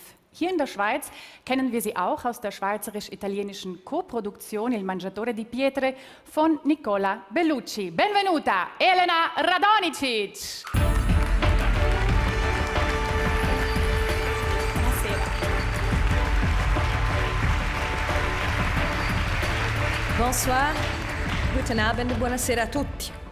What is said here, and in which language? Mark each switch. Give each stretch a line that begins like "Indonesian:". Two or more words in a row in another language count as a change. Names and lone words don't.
German: Hier in der Schweiz kennen wir sie auch aus der schweizerisch-italienischen Co-Produktion Il Mangiatore di Pietre von Nicola Bellucci.
Italian: Benvenuta, Elena Radonicic!
French: Bonsoir,
German: guten Abend,
Italian: buonasera a tutti.